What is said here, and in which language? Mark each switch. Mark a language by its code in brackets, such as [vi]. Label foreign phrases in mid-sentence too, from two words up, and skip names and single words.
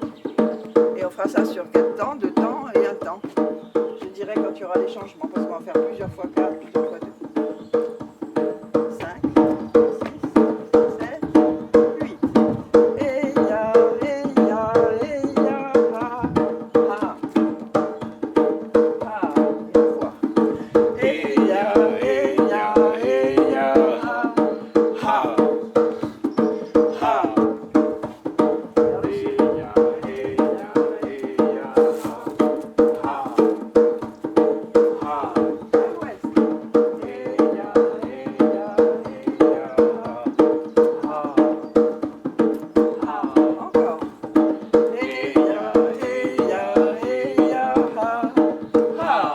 [fr] Et on fera ça sur 4 temps, 2 temps et 1 temps. Je dirais quand il y aura des changements, parce qu'on va faire plusieurs fois 4, plusieurs fois 2. 5, 6, 7, 8. Eya, Eya, Eya, ha, ha. Ah, une fois. Eya, Eya, Eya, ha, ha. Ha. Vers le sud. Vers l'ouest. Encore. Eya, Eya, Eya, ha, ha.